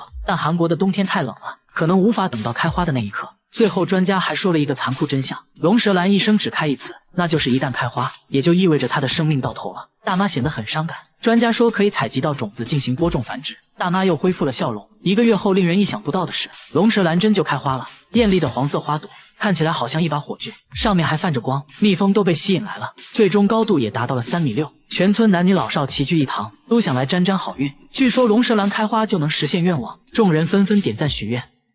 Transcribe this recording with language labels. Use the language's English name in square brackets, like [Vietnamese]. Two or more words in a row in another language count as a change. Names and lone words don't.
[Chinese] 但韓國的冬天太冷了，可能無法等到開花的那一刻。最後專家還說了一個殘酷真相，龍舌蘭一生只開一次，那就是一旦開花，也就意味着它的生命到頭了。大媽顯得很傷感，專家說可以採集到種子進行播種繁殖。大媽又恢復了笑容。1個月後，令人意想不到的是，龍舌蘭真就開花了，豔麗的黃色花朵看起來好像一把火炬，上面還泛着光，蜜蜂都被吸引来了，最终高度也達到了3.6米。全村男女老少齐聚一堂，都想來沾沾好運。据說龙舌蘭開花就能實現願望，众人紛纷點讚許願。